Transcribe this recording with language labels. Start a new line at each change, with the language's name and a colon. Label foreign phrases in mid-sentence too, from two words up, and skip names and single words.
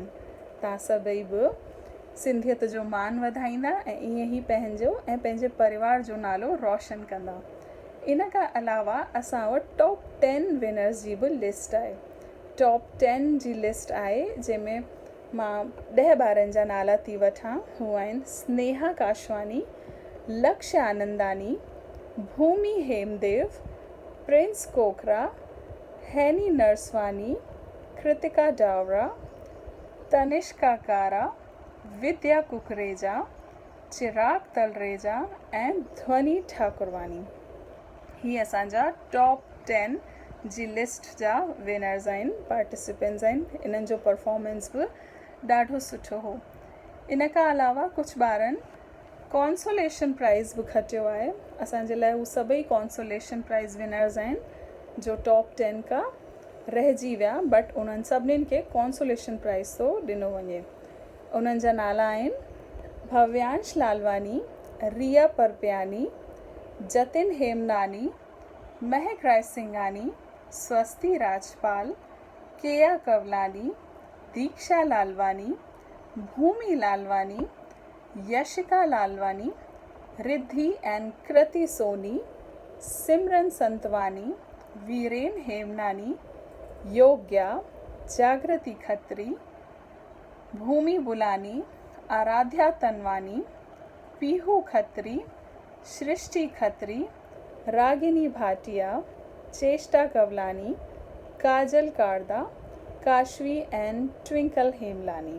Sindhi: तव्हां सभई बि सिंधियत जो मान वधाईंदा ऐं ईअं ई पंहिंजो ऐं पंहिंजे परिवार जो नालो रोशन कंदा। इन खां अलावा असां वटि
English: top 10 winners
Sindhi: जी बि लिस्ट आहे। टॉप 10 जी लिस्ट आहे जंहिंमें मां 10 ॿारनि जा नाला थी वठां। हू आहिनि स्नेहा काशवानी, लक्ष्य आनंदानी, भूमि हेमदेव, प्रिंस कोकरा, हैनी नरसवानी, कृतिका डावरा, तनिष्का कारा, विद्या कुकरेजा, चिराग तलरेजा ऐं ध्वनि ठाकुरवानी। ही असांजा टॉप 10 जी लिस्ट जा विनर्स आहिनि, पार्टिसिपेंट्स आहिनि। इन्हनि जो परफॉर्मेंस बि ॾाढो सुठो हो। इन खां अलावा कुझु ॿारनि
English: consolation prize
Sindhi: बि खटियो आहे। असांजे लाइ हू सभई
English: consolation prize winners
Sindhi: आहिनि जो टॉप 10 खां रहिजी विया, बट उन्हनि सभिनीनि खे कॉन्सोलेशन प्राइज़ थो ॾिनो वञे। उन्हनि जा नाला आहिनि भव्यांश लालवानी, रिया परपियानी, जतिन हेमनानी, महक रायसिंघानी, स्वस्ति राजपाल, केया कवलानी, दीक्षा लालवानी, भूमि लालवानी, यशिका लालवानी, रिद्धि एंड कृति सोनी, सिमरन संतवानी, वीरेन हेमनानी, योग्या, जागृति खत्री, भूमि बुलानी, आराध्या तनवानी, पीहू खत्री, सृष्टि खत्री, रागिनी भाटिया, चेष्टा कवलानी, काजल कारदा, काशवी एंड ट्विंकल हेमलानी।